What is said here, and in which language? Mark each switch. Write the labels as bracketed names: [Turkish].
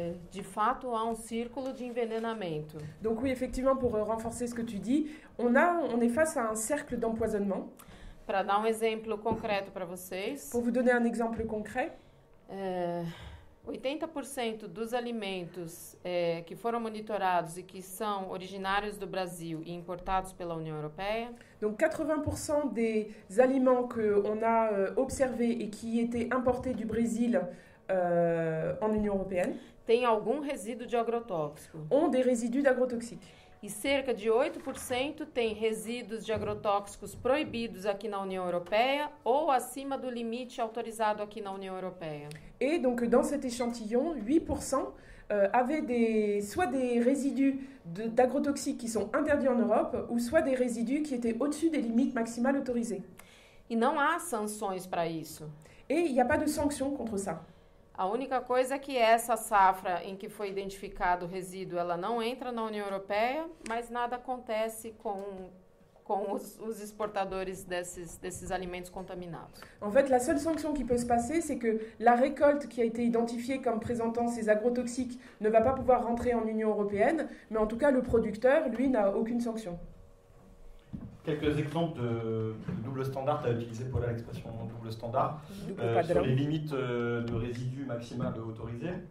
[Portuguese] De fato, há círculo de envenenamento. [French] Donc oui, effectivement, pour renforcer ce que tu dis, on est face à un cercle d'empoisonnement. [Portuguese] Para dar exemplo concreto para vocês. [French] Pour vous donner un exemple concret. [Portuguese] 80% dos alimentos que foram monitorados e que são originários do Brasil e importados pela União Europeia. [French] Donc 80% des aliments qu'on a observés et qui étaient importés du Brésil en Union Européenne [Portuguese] tem algum resíduo de agrotóxico. [French] Ont des résidus d'agrotoxiques. [Portuguese] E cerca de 8% tem resíduos de agrotóxicos proibidos aqui na União Europeia ou acima do limite autorizado aqui na União Europeia. [French] Et donc dans cet échantillon, 8% avaient soit des résidus d'agrotoxiques qui sont interdits en Europe, ou soit des résidus qui étaient au-dessus des limites maximales autorisées. [Portuguese] E não há sanções para isso. [French] Et il n'y a pas de sanctions contre ça. [Portuguese] A única coisa é que essa safra em que foi identificado o resíduo, ela não entra na União Europeia, mas nada acontece com os exportadores desses alimentos contaminados. [French] En fait, la seule sanction qui peut se passer, c'est que la récolte qui a été identifiée comme présentant ces agrotoxiques ne va pas pouvoir rentrer en Union européenne, mais en tout cas, le producteur, lui, n'a aucune sanction. Quelques exemples de double standard, tu as utilisé pour l'expression double standard, sur les limites de résidus maximales autorisées.